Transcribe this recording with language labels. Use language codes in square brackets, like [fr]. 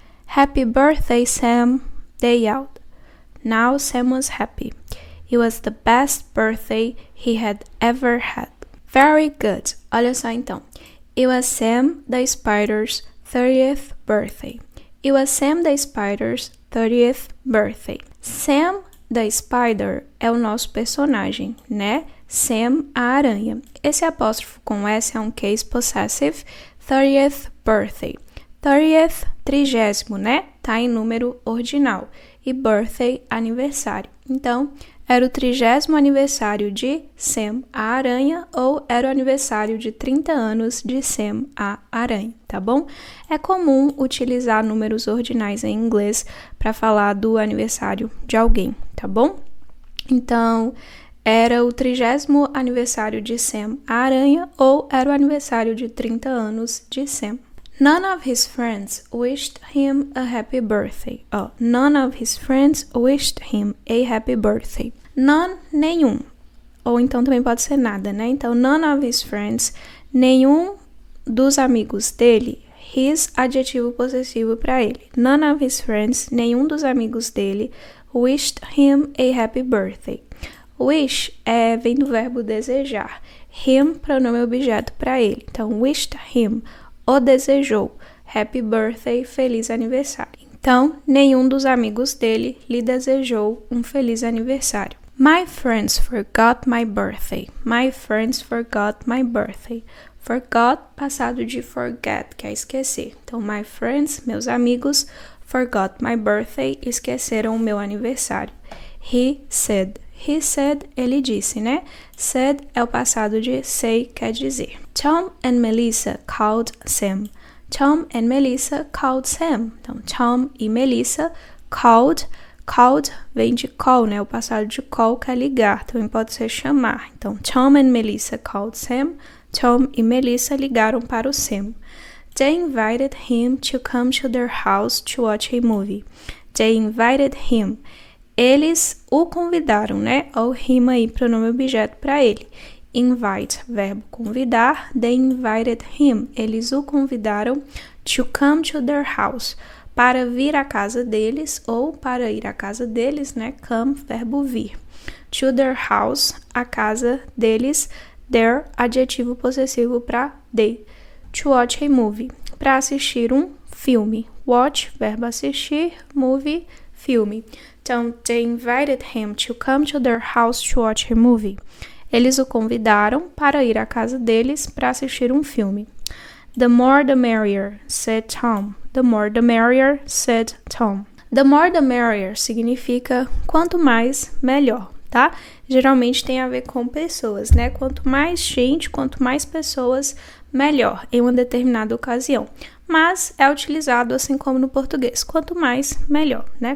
[en] "Happy birthday, Sam!" they yelled. Now Sam was happy. It was the best birthday he had ever had. Very good. [pt] Olha só então. [en] It was Sam the Spider's 30th birthday. It was Sam the Spider's 30th birthday. [pt] Sam the Spider é o nosso personagem, né? Sam a aranha. Esse apóstrofo com S é um case possessive. [en] 30th birthday. 30th, 30º, né? [pt] Tá em número ordinal. E birthday, aniversário. Então, era o 30º aniversário de Sam a aranha ou era o aniversário de 30 anos de Sam a aranha, tá bom? É comum utilizar números ordinais em inglês para falar do aniversário de alguém, tá bom? Então, era o 30º aniversário de Sam a aranha ou era o aniversário de 30 anos de Sam. [en] None of his friends wished him a happy birthday. None of his friends wished him a happy birthday. None, [pt] nenhum. Ou então também pode ser nada, né? Então, [en] none of his friends, [pt] nenhum dos amigos dele, his, adjetivo possessivo para ele. [en] None of his friends, [pt] nenhum dos amigos dele, [en] wished him a happy birthday. [pt] Wish vem do verbo desejar. Him, pronome objeto para ele. Então, [en] wished him, [pt] o desejou. [en] Happy birthday, [pt] feliz aniversário. Então, nenhum dos amigos dele lhe desejou um feliz aniversário. [en] My friends forgot my birthday. My friends forgot my birthday. [pt] Forgot, passado de forget, que é esquecer. Então, [en] my friends, [pt] meus amigos, [en] forgot my birthday, [pt] esqueceram o meu aniversário. [en] He said. He said, [pt] ele disse, né? Said é o passado de say, quer dizer. [en] Tom and Melissa called Sam. Tom and Melissa called Sam. [pt] Então, Tom e Melissa called. Called vem de call, né? O passado de call que é ligar, também pode ser chamar. Então, [en] Tom and Melissa called Sam. [pt] Tom e Melissa ligaram para o Sam. [en] They invited him to come to their house to watch a movie. They invited him. [pt] Eles o convidaram, né? Ou rima aí, pronome objeto para ele. [en] Invite, [pt] verbo convidar. [en] They invited him. [pt] Eles o convidaram [en] to come to their house. [pt] Para vir à casa deles, ou para ir à casa deles, né? Come, verbo vir. [en] To their house, [pt] a casa deles. Their, adjetivo possessivo para they. [en] To watch a movie, [pt] para assistir um filme. Watch, verbo assistir, movie, filme. [en] Então, they invited him to come to their house to watch a movie. [pt] Eles o convidaram para ir à casa deles para assistir um filme. [en] The more the merrier, said Tom. The more the merrier, said Tom. The more the merrier [pt] significa quanto mais, melhor, tá? Geralmente tem a ver com pessoas, né? Quanto mais gente, quanto mais pessoas, melhor, em uma determinada ocasião. Mas é utilizado assim como no português. Quanto mais, melhor, né?